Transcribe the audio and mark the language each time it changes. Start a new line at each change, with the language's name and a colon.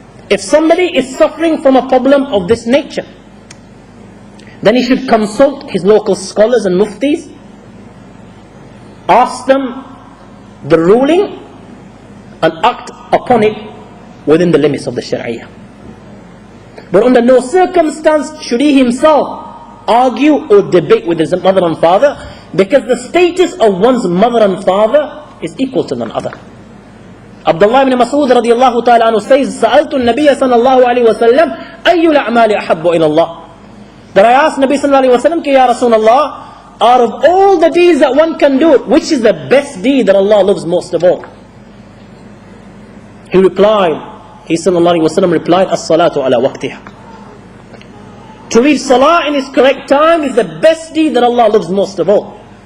English: If somebody is suffering from a problem of this nature, then he should consult his local scholars and muftis, ask them the ruling, and act upon it within the limits of the Sharia. But under no circumstance should he himself argue or debate with his mother and father, because the status of one's mother and father is equal to none other.
Arabic: Abdullah ibn Mas'ud radiyallahu ta'ala anhu says, سألت النبي صلى الله عليه وسلم أي الأعمال أحب إلى الله.
English: That I asked Nabi sallallahu alayhi wa sallam, Ya Rasulullah, out of all the deeds that one can do, which is the best deed that Allah loves most of all? He sallallahu alayhi wa sallam replied, As-salatu ala waqtiha. To read salah in its correct time is the best deed that Allah loves most of all.